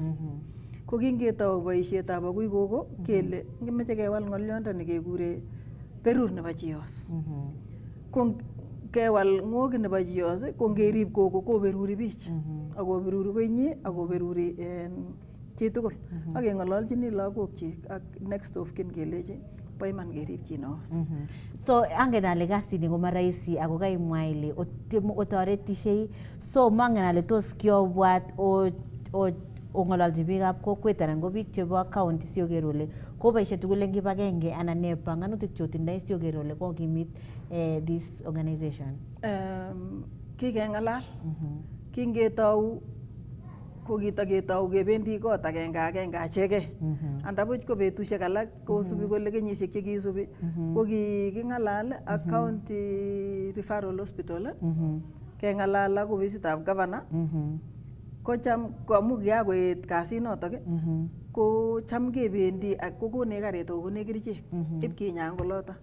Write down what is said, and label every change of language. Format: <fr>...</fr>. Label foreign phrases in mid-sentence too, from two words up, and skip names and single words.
<kln>Ko kingetau boisietab akui gogo kele ngimeche kewal ng'olyondoni kekure berur nebo chiyos. Ko kewal ng'oki nebo chiyos ko ngerib gogo koberuri bich akoberuri koinyi akoberuri chitugul ak keng'ololchini lagokchik ak next of kin kelechi bo iman kerib chi neos. So angen ale kasini ko marahisi ako kaimwa ile otoretishei, so mangen ale tos kiobwat ong'ololchi biikab kokwet anan ko biik chebo county sioker ole koboisie tugul eng kibagenge anan ne panganutik chotindoi sioker ole kokimit</kln> <en>this organization.</en> <kln>Kikeng'alal kingetau ko kitaketau kebendi kot agenge achegei. Andabuch ko betusiek alak kosubi kole kenyisiek chekisubi ko kiking'alal ak</kln> <en>county referral hospital</en> <kln>keng'alal ak ofisitab governor ko cham amu kiakoet kasinotok ko cham kebendi ak kokonech karit akokonech kerichek ipkinya eng olotok.</kln>